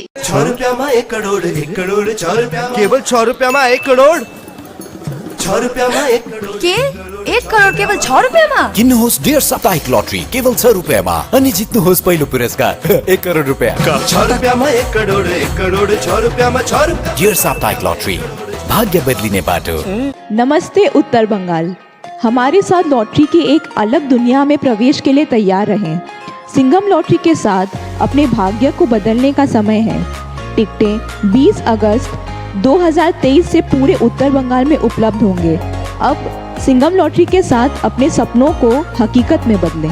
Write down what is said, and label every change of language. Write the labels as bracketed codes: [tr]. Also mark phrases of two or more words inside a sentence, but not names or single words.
[ne] 6 रुपैयाँमा 1 करोड, 1 करोड 6 रुपैयाँमा, केवल 6 रुपैयाँमा 1 करोड, 6 रुपैयाँमा 1 करोड। के 1 करोड केवल 6 रुपैयाँमा? किन्नुहोस् डेयर साप्ताहिक लटरी केवल 6 रुपैयाँमा अनि जित्नुहोस् पहिलो पुरस्कार 1 करोड रुपैयाँ। 6 रुपैयाँमा 1 करोड, 1 करोड 6 रुपैयाँमा 6 रुपैयाँ। डेयर साप्ताहिक लटरी, भाग्य बदलिने बाटो। [hi] नमस्ते उत्तर बंगाल, हमारे साथ लॉटरी की एक अलग दुनिया में प्रवेश के लिए तैयार रहें। सिंघम लॉटरी के साथ अपने भाग्य को बदलने का समय है। टिकटें 20 अगस्त 2023 से पूरे उत्तर बंगाल में उपलब्ध होंगे। अब सिंघम लॉटरी के साथ अपने सपनों को हकीकत में बदलें।